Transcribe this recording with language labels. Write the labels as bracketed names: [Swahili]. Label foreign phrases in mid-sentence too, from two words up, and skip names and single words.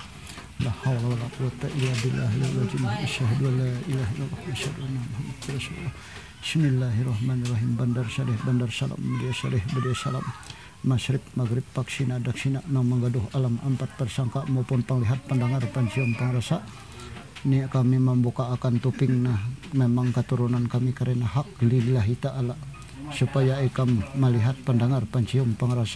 [Arabic] لا حول ولا قوة إلا بالله العظيم. أشهد أن لا إله إلا الله وأشهد أن محمدا رسول الله. بسم الله الرحمن الرحيم. [Banjar] Bandar Syarih, Bandar Salam, Media Syarih, Media Salam. Masyrib, Maghrib, Paksina, Daksina, nang menggaduh alam empat persangka maupun penglihat, pendengar, pencium, pengrasa. Ini kami membuka akan tuping nah memang keturunan kami karena hak [Arabic] لله تعالى. [Banjar] Supaya ikam melihat, pendengar, pencium, pengrasa.